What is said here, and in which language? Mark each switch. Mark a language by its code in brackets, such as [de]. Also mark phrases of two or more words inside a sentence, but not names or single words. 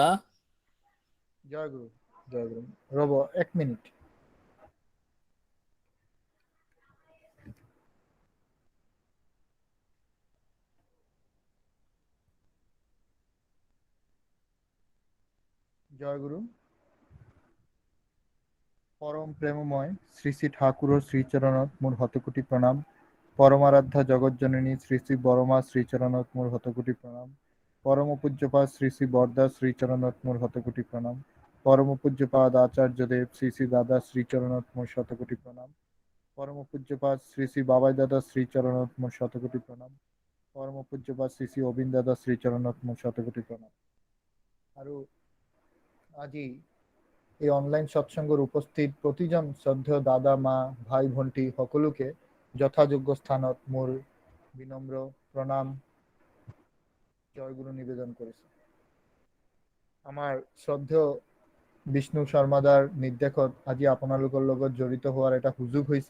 [as] জয়গুৰু জয়গুৰু। ৰ'ব 1 মিনিট। জয়গুৰু। পরম প্রেমময় শ্রী শ্রী ঠাকুরের শ্রীচরণত মোর শতকোটি প্রণাম। পরমারাধ্যা জগজ্জননী শ্রী শ্রী বরমা শ্রীচরণত মোর শতকোটি প্রণাম। পরম পূজ্যপাদ শ্রী শ্রী বরদা শ্রীচরণত মোর শতকোটি প্রণাম। পরম পূজ্যপাদ আচার্যদেব শ্রী শ্রী দাদা শ্রীচরণত মোর শতকোটি প্রণাম। পরম পূজ্যপাদ শ্রী শ্রী বাবাই দাদা শ্রীচরণত মোর শতকোটি প্রণাম। পরম পূজ্যপাদ শ্রী শ্রী অবিন দাদা শ্রীচরণত মোর শতকোটি প্রণাম। আৰু আজি এই অনলাইন সৎসংগৰ উপস্থিত প্ৰতিজন শ্ৰদ্ধেয় দাদা মা ভাই ভণ্টি সকলোকে যথাযোগ্য স্থানত মোৰ বিনম্ৰ প্ৰণাম জয়গুৰু নিবেদন কৰিছোঁ। আমাৰ শ্ৰদ্ধেয় বিষ্ণু শৰ্মাদাৰ নিৰ্দেশত আজি আপোনালোকৰ লগত জড়িত হোৱাৰ এটা সুযোগ হৈছে।